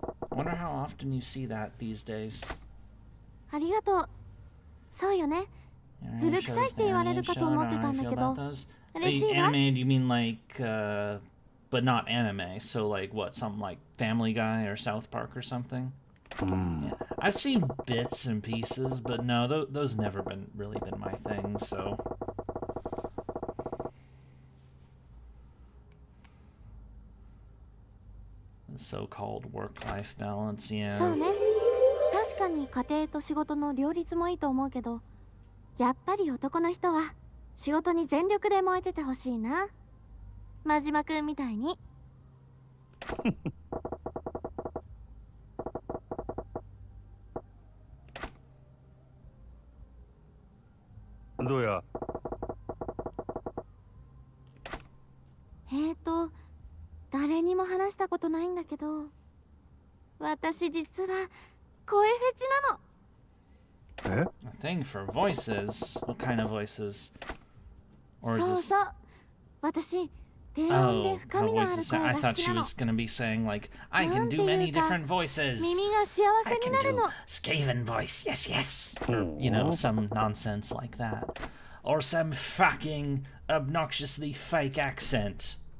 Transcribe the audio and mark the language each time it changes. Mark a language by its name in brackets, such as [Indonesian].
[English] I wonder how often you see that these days. [Japanese] ありがとう。そうよね。古臭いって言われるかと思ってたんだけど、嬉しいわ。 [English] Anime, do you mean like, but not anime? So like what, some like Family Guy or South Park or something? Yeah. I've seen bits and pieces, but no, those never really been my thing, so. The so-called work-life balance, yeah. [Japanese] そうね。確かに家庭と仕事の両立もいいと思うけど、やっぱり男の人は仕事に全力で燃えててほしいな。真島くんみたいに。どうや。誰にも話したことないんだけど、私実は声フェチなの。 [English] A thing for voices? What kind of voices? Or is this... [Japanese] そう。私、低音で深みのある声が好きなの。 [English] I thought she was gonna be saying like, I can do many different voices. [Japanese] 耳が幸せになるの。 [English] I can do Skaven voice, yes, yes. Or, you know, some nonsense like that. Or some fucking obnoxiously fake accent.